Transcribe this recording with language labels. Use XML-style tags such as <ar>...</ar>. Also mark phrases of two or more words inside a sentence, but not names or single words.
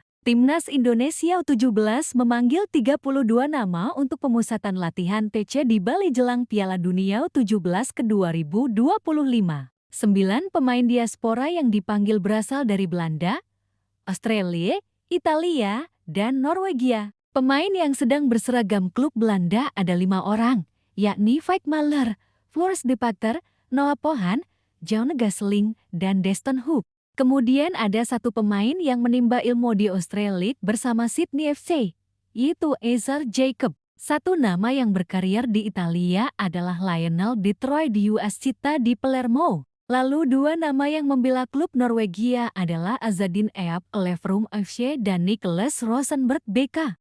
<id>Timnas Indonesia U17 memanggil 32 nama untuk pemusatan latihan TC di Bali jelang Piala Dunia U17 ke 2025. 9 pemain diaspora yang dipanggil berasal dari Belanda, Australia, Italia, dan Norwegia. Pemain yang sedang berseragam klub Belanda ada 5 orang, yakni Vaik Mahler, Floris de Pater, Noah Pohan, John Gasseling, dan Deston Hoop. Kemudian ada satu pemain yang menimba ilmu di Australia bersama Sydney FC, yaitu Ezer Jacob. Satu nama yang berkarier di Italia adalah Lionel Detroit di US Cita di Palermo. Lalu 2 nama yang membela klub Norwegia adalah Azadin Eap Elverum FC dan Nicholas Rosenberg BK.</id>